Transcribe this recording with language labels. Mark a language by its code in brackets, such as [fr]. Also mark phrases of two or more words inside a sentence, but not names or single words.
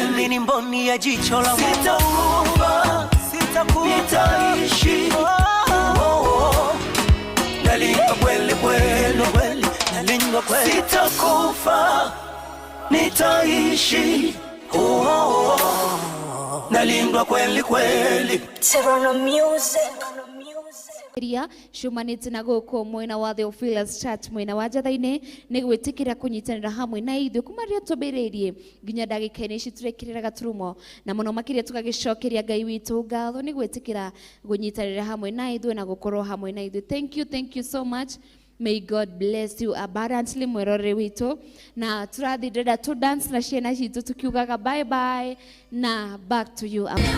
[sw] Mimi ni mboni ya jicho la Mungu. Sitakufa, nitaishi, nalindwa kweli kweli. Nalindwa kweli. Sitakufa, nitaishi, nalindwa kweli kweli. [en] Serona music. [ki] Shumanite na goko mwena wa Theophilus Church mwena wa Njatha-Ini ni gwitikira kunyitanira hamwe na ithu kumaria tubiririe nginya ndagika ici turekirira gaturumo na muno makiria tugagicokeria Ngai witu ngatho ni gwitikira kunyitanira hamwe na ithu na gukorwo hamwe na ithu. [en] Thank you so much. May God bless you abundantly [ki] mwerore witu na turathi ndenda tu [en] dance [ki] na ciana citu tukiugaga [en] bye bye na back to you.